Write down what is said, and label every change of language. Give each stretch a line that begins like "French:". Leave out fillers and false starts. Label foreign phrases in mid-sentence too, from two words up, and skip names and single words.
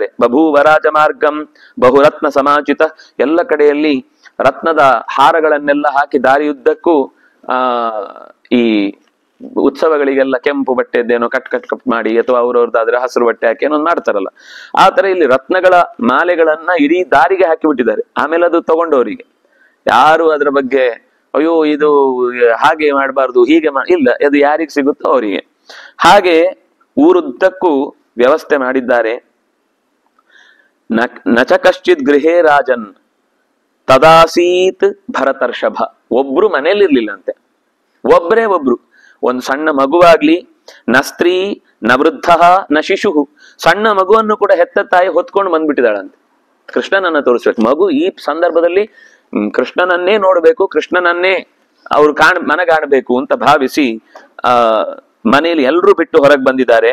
Sanskrit: ಬಭೂವರಾಜ ಮಾರ್ಗಂ ಬಹುರತ್ನ ಸಮಾಚಿತ,
Kannada: ಎಲ್ಲ ಕಡೆಯಲ್ಲಿ ರತ್ನದ ಹಾರಗಳನ್ನೆಲ್ಲ ಹಾಕಿ ದಾರಿಯುದ್ದಕ್ಕೂ ಈ ಉತ್ಸವಗಳಿಗೆಲ್ಲ ಕೆಂಪು ಬಟ್ಟೆದ್ದೇನೋ ಕಟ್ ಮಾಡಿ ಅಥವಾ ಅವ್ರವ್ರದ್ದಾದ್ರೆ ಹಸಿರು ಬಟ್ಟೆ ಹಾಕಿ ಏನೋ ಮಾಡ್ತಾರಲ್ಲ, ಆ ತರ ಇಲ್ಲಿ ರತ್ನಗಳ ಮಾಲೆಗಳನ್ನ ಇಡೀ ದಾರಿಗೆ ಹಾಕಿ ಬಿಟ್ಟಿದ್ದಾರೆ. ಆಮೇಲೆ ಅದು ತಗೊಂಡವರಿಗೆ ಯಾರು ಅದ್ರ ಬಗ್ಗೆ ಅಯ್ಯೋ ಇದು ಹಾಗೆ ಮಾಡಬಾರ್ದು ಹೀಗೆ ಇಲ್ಲ, ಅದು ಯಾರಿಗೆ ಸಿಗುತ್ತೋ ಅವರಿಗೆ. ಹಾಗೆ ಊರುದ್ದಕ್ಕೂ ವ್ಯವಸ್ಥೆ ಮಾಡಿದ್ದಾರೆ.
Sanskrit: ನಚ ಕಶ್ಚಿತ್ ಗೃಹೇ ರಾಜನ್ ತದಾಸೀತ್ ಭರತರ್ಷಭ,
Kannada: ಒಬ್ರು ಮನೇಲಿರ್ಲಿಲ್ಲಂತೆ, ಒಬ್ರು ಒಂದು ಸಣ್ಣ ಮಗುವಾಗ್ಲಿ,
Sanskrit: ನ ಸ್ತ್ರೀ ನ ವೃದ್ಧ ನ ಶಿಶು,
Kannada: ಸಣ್ಣ ಮಗುವನ್ನು ಕೂಡ ಹೆತ್ತ ತಾಯಿ ಹೊತ್ಕೊಂಡು ಬಂದ್ಬಿಟ್ಟಿದ್ದಾಳಂತೆ. ಕೃಷ್ಣನನ್ನ ತೋರಿಸ್ಬೇಕು. ಮಗು ಈ ಸಂದರ್ಭದಲ್ಲಿ ಕೃಷ್ಣನನ್ನೇ ನೋಡ್ಬೇಕು, ಕೃಷ್ಣನನ್ನೇ ಅವ್ರು ಮನಗಾಣಬೇಕು ಅಂತ ಭಾವಿಸಿ ಮನೆಯಲ್ಲಿ ಎಲ್ರೂ ಬಿಟ್ಟು ಹೊರಗೆ ಬಂದಿದ್ದಾರೆ.